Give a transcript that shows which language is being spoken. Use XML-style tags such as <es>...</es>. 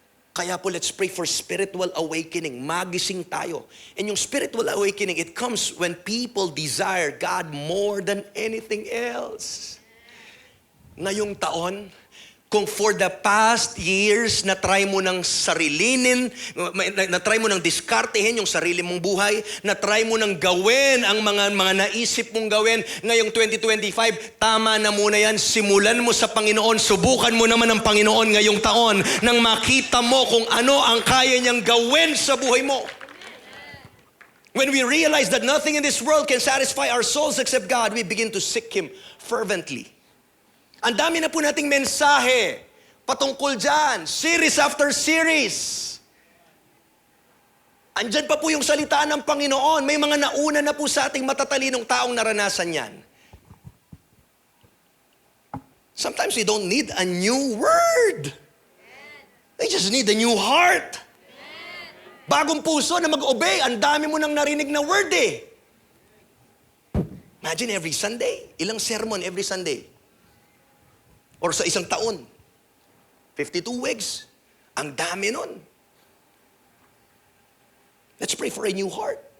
<en>Kaya po, let's pray for spiritual awakening.</en> <tl>Magising tayo.</tl> <en>And yung spiritual awakening, it comes when people desire God more than anything else.</en> <tl>Ngayong taon, Kung</tl> <en>for the past years</en> <tl>na-try mo ng sarilinin, na-try mo ng diskartehin yung sarili mong buhay, na-try mo ng gawin ang mga naisip mong gawin, ngayong 2025, tama na muna yan. Simulan mo sa Panginoon, subukan mo naman ang Panginoon ngayong taon nang makita mo kung ano ang kaya niyang gawin sa buhay mo.</tl> <en>When we realize that nothing in this world can satisfy our souls except God, we begin to seek Him fervently.</en> <tl>Ang dami na po nating mensahe patungkol dyan,</tl> <en>series after series.</en> <tl>Andyan pa po yung salita ng Panginoon. May mga nauna na po sa ating matatalinong taong naranasan yan.</tl> <en>Sometimes we don't need a new word. They just need a new heart.</en> <tl>Bagong puso na mag-obey. Ang dami mo nang narinig na word eh.</tl> <en>Imagine every Sunday.</en> <tl>Ilang sermon every Sunday? Or sa isang taon. 52 weeks. Ang dami nun.</tl> <en>Let's pray for a new heart.</en>